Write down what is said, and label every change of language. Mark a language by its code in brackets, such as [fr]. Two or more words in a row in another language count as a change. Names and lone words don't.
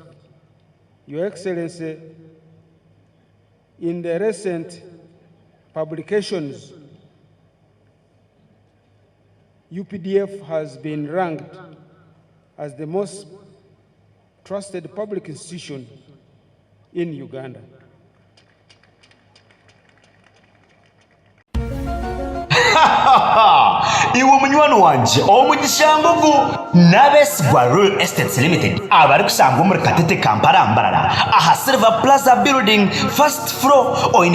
[en] Your Excellency, in the recent publications, UPDF has been ranked as the most trusted public institution in Uganda. [nyn] Iwe munywani wanje omugisha ngugu n'abesigwa Real Estates Limited abari kusanga muri Katete Kampala Mbarara aha Silver Plaza Building [en] first floor [nyn] oyinde